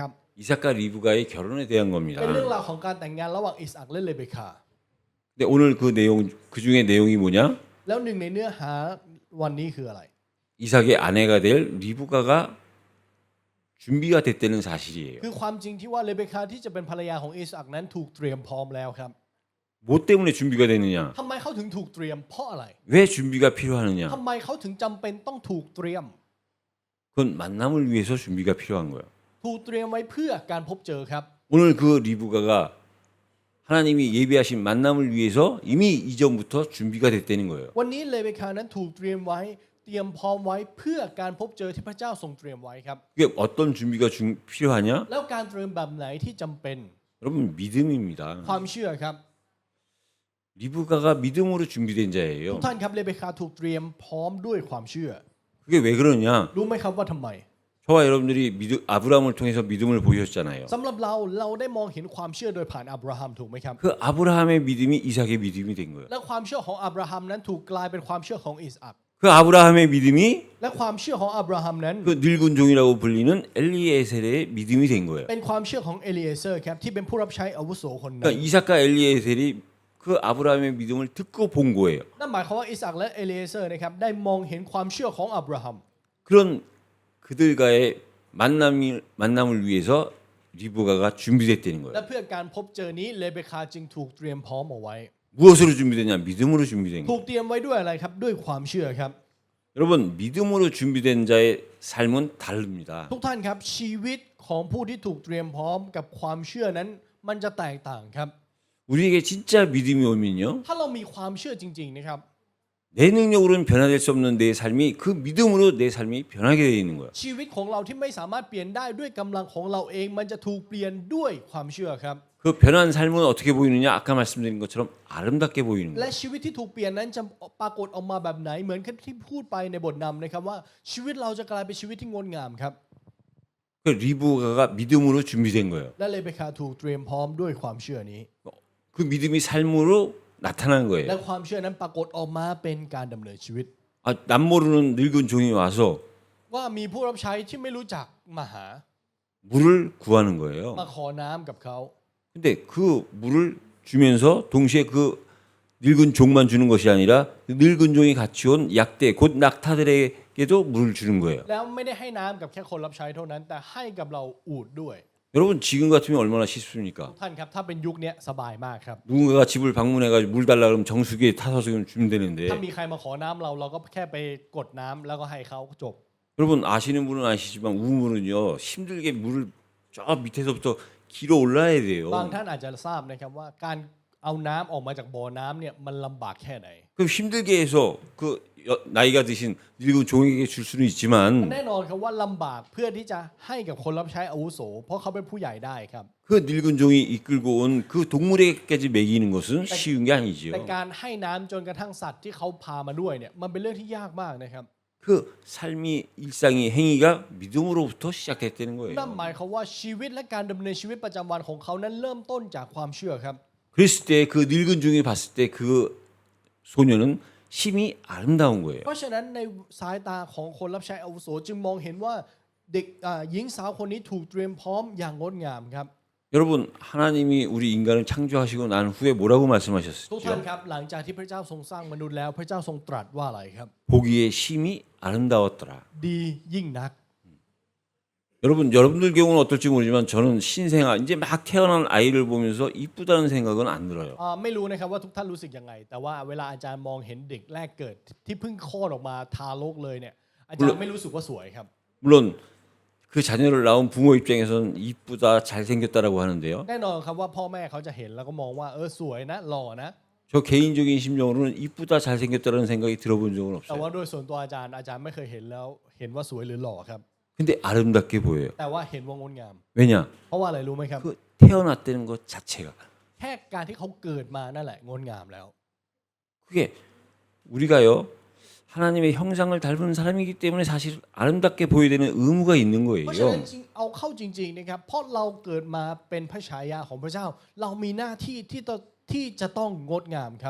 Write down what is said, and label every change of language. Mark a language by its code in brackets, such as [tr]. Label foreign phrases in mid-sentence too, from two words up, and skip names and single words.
[ko] 이삭과 리브가의 결혼에 대한 [th] เป็นเรื่อง [ko] 겁니다. [th] ราวของการแต่งงานระหว่างอิสอัคและเลเบคา [ko] 근데 오늘 그 내용 그 중에 내용이 뭐냐? [th] แล้วหนึ่งในเนื้อหาวันนี้คืออะไร [ko] 이삭의 아내가 될 리브가가 준비가 됐다는 사실이에요. [th] คือความจริงที่ว่าเลเบคาที่จะเป็นภรรยาของอิสอัคนั้นถูกเตรียมพร้อมแล้วครับ [ko] 뭐 때문에 준비가 되느냐? [th] ทำไมเขาถึงถูกเตรียมเพราะอะไร [ko] 왜 준비가 필요하느냐? [th] ทำไมเขาถึงจำเป็นต้องถูกเตรียม [ko] 그건 만남을 위해서 준비가 필요한 거예요. [th] ถูกเตรียมไว้เพื่อการพบเจอครับ [ko] 오늘 그 리브가가 하나님이 예비하신 만남을 위해서 이미 이전부터 준비가 됐다는 거예요. [th] วันนี้เลเบคานั้นถูกเตรียมไว้เตรียมพร้อมไว้เพื่อการพบเจอที่พระเจ้าทรงเตรียมไว้ครับ [ko] 그게 어떤 준비가 필요하냐? [th] แล้วการเตรียมแบบไหนที่จำเป็น [ko] 여러분 믿음입니다. [th] ความเชื่อครับ [ko] 리브가가 믿음으로 준비된 [th] ทุก [ko] 자예요. [th] ท่านครับเลเบคาถูกเตรียมพร้อมด้วยความเชื่อ [ko] 그게 왜 그러냐? [th] รู้ไหมครับว่าทำไม [ko] 저와 여러분들이 아브라함을 통해서 믿음을 보셨잖아요. [th] สำหรับเราได้มองเห็นความเชื่อโดยผ่านอับราฮัมถูกไหมครับ [ko] 그 아브라함의 믿음이 이삭의 믿음이 된 거예요. [th] และความเชื่อของอับราฮัมนั้นถูกกลายเป็นความเชื่อของอิสอัค [ko] 그 아브라함의 믿음이 [th] และความเชื่อของอับราฮัมนั้น [ko] 그 늙은 종이라고 불리는 엘리에셀의 믿음이 된 거예요. [th] เป็นความเชื่อของเอลีเอเซอร์ครับที่เป็นผู้รับใช้อาวุโสคนนั้น [ko] 그러니까 이삭과 엘리에셀이 그 아브라함의 믿음을 듣고 본 거예요. [th] นั่นหมายความว่าอิสอัคและเอลีเอเซอร์นะครับได้มองเห็นความเชื่อของอับราฮัม [ko] 그런 그들과의 만남을 위해서 리브가가 준비됐다는 [th] และ [ko] 거예요. [th] เพื่อการพบเจอนี้เลเบคาจึงถูกเตรียมพร้อมเอาไว้ [ko] 무엇으로 준비되냐? 믿음으로 준비된 [th] ถู [ko] 거예요. [th] กเตรียมไว้ด้วยอะไรครับด้วยความเชื่อครับ [ko] 여러분 믿음으로 준비된 자의 삶은 다릅니다. [th] ทุกท่านครับชีวิตของผู้ที่ถูกเตรียมพร้อมกับความเชื่อนั้นมันจะแตกต่างครับ [ko] 우리에게 진짜 믿음이 오면요. [th] ถ้าเรามีความเชื่อจริงๆนะครับ [ko] 내 능력으로는 변화될 수 없는 내 삶이 그 믿음으로 내 삶이 변하게 되어 있는 거예요. [th] ชีวิตของเราที่ไม่สามารถเปลี่ยนได้ด้วยกำลังของเราเองมันจะถูกเปลี่ยนด้วยความเชื่อครับ [ko] 그 변한 삶은 어떻게 보이느냐? 아까 말씀드린 것처럼 아름답게 보이는 [th] และ [ko] 거예요. [th] ชีวิตที่ถูกเปลี่ยนนั้นจะปรากฏออกมาแบบไหนเหมือนที่พูดไปในบทนำนะครับว่าชีวิตเราจะกลายเป็นชีวิตที่งดงามครับ [ko] 그 리브가가 믿음으로 준비된 거예요. [th] และเลเบคาถูกเตรียมพร้อมด้วยความเชื่อนี้ [ko] 그 믿음이 삶으로 나타난 [th] และ [ko] 거예요. [th] ความเชื่อนั้นปรากฏออกมาเป็นการดำเนินชีวิต [ko] 아, 남 모르는 늙은 종이 와서 [th] ว่ามีผู้รับใช้ที่ไม่รู้จักมาหา [ko] 물을 구하는 거예요. [th] มาขอน้ำกับเขา [ko] 근데 그 물을 주면서 동시에 그 늙은 종만 주는 것이 아니라 그 늙은 종이 같이 온 약대 곧 낙타들에게도 물을 주는 거예요. [th] แล้วไม่ได้ให้น้ำกับแค่คนรับใช้เท่านั้น แต่ให้กับเราอูฐด้วย [ko] 여러분 지금 같으면 얼마나 쉽습니까? [th] ท่านครับถ้าเป็นยุคนี้สบายมากครับ [ko] 누군가가 집을 방문해가지고 물 달라 그러면 정수기에 타서 주면 되는데 [th] ถ้ามีใครมาขอน้ำเราก็แค่ไปกดน้ำแล้วก็ให้เขาจบ [ko] 여러분 아시는 분은 아시지만 우물은요 힘들게 물을 저 밑에서부터 길어 올라야 돼요. [th] บางท่านอาจจะทราบนะครับว่าการเอาน้ำออกมาจากบ่อน้ำเนี่ยมันลำบากแค่ไหน [ko] 그 힘들게 해서 그 나이가 드신 늙은 종에게 줄 수는 있지만 [th] แน่นอนครับว่าลำบากเพื่อที่จะให้กับคนรับใช้อาวุโส เพราะเขาเป็นผู้ใหญ่ได้ครับ [ko] 그 늙은 종이 이끌고 온 그 동물에게까지 먹이는 것은 쉬운 게 아니죠. [th] แต่การให้น้ำจนกระทั่งสัตว์ที่เขาพามาด้วยเนี่ยมันเป็นเรื่องที่ยากมากนะครับ [ko] 그 삶이 일상이 행위가 믿음으로부터 시작했다는 [th] นั่น [ko] 거예요. [th] หมายความว่าชีวิตและการดำเนินชีวิตประจำวันของเขานั้นเริ่มต้นจากความเชื่อครับ [ko] 그랬을 때 그 늙은 종이 봤을 때 그 소녀는 심히 아름다운 거예요. [th] เพราะฉะนั้นในสายตาของคนรับใช้อาวุโสจึงมองเห็นว่าเด็กหญิงสาวคนนี้ถูกเตรียมพร้อมอย่างงดงามครับ [ko] 여러분 하나님이 우리 인간을 창조하시고 난 후에 뭐라고 [th] ทุกท่าน [ko] 말씀하셨죠? [th] ครับหลังจากที่พระเจ้าทรงสร้างมนุษย์แล้วพระเจ้าทรงตรัสว่าอะไรครับ [ko] 보기에 심히 아름다웠더라. [th] ดียิ่งนัก [ko] 여러분들 경우는 어떨지 모르지만 저는 신생아 이제 막 태어난 아이를 보면서 이쁘다는 생각은 안 들어요. [th] ไม่รู้นะครับว่าทุกท่านรู้สึกยังไง แต่ว่าเวลาอาจารย์มองเห็นเด็กแรกเกิดที่เพิ่งคลอดออกมาทารกเลยเนี่ยอาจารย์ไม่รู้สึกว่าสวยครับ [ko] 물론 그 자녀를 낳은 부모 입장에서는 이쁘다 잘생겼다라고 하는데요. [th] แน่นอนครับว่าพ่อแม่เขาจะเห็นแล้วก็มองว่าสวยนะหล่อนะ [ko] 저 개인적인 심정으로는 이쁘다 잘생겼다라는 생각이 들어본 적은 [th] แต่ว่า [ko] 없어요. [th] โดยส่วนตัวอาจารย์ไม่เคยเห็นแล้วเห็นว่าสวยหรือหล่อครับ [ko] 근데 아름답게 보여요. [th] แต่ว่าเห็นว่างดงาม [ko] 왜냐? [th] เพราะว่าอะไรรู้ไหมครับ [ko] 그 태어났다는 것 자체가 [th] แค่การที่เขาเกิดมานั่นแหละงดงามแล้ว [ko] 그게 우리가요 하나님의 형상을 닮은 사람이기 때문에 사실 아름답게 보여야 되는 의무가 있는 [th] เพราะฉะนั้น [ko] 거예요. [th] จริงเอาเข้าจริงๆนะครับเพราะเราเกิดมาเป็นพระฉายาของพระเจ้า เรามีหน้าที่ที่จะต้องงดงามครับ